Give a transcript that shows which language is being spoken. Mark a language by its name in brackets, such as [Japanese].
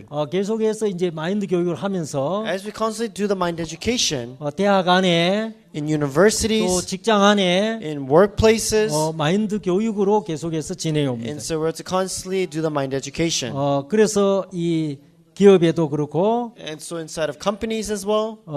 [Korean] 계속해서 이제 마인드 교육을 하면서 [English] As we constantly do the mind education [Korean] 대학 안에 [English] in [Korean] 또 [English] universities, [Korean] 직장 안에 [English] in workplaces, [Korean] 마인드 교육으로 계속해서 진행해 옵니다. [English] and so we're to constantly do the mind education. [Korean] 그래서 이 기업에도 그렇고 [English] And so inside of companies as well,